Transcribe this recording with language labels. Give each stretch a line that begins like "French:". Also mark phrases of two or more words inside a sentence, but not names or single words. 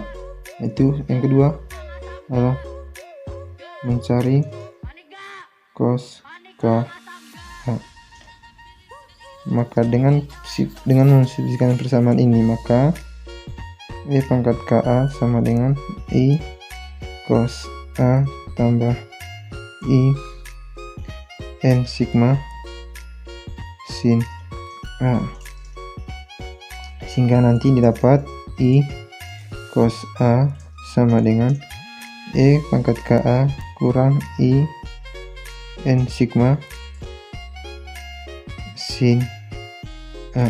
Indonesian: Itu yang kedua adalah mencari cos KA. Maka dengan mensubstitusikan persamaan ini, maka E pangkat KA sama dengan I cos A tambah I N sigma sin A, sehingga nanti didapat I cos A sama dengan E pangkat KA kurang I N sigma sin A.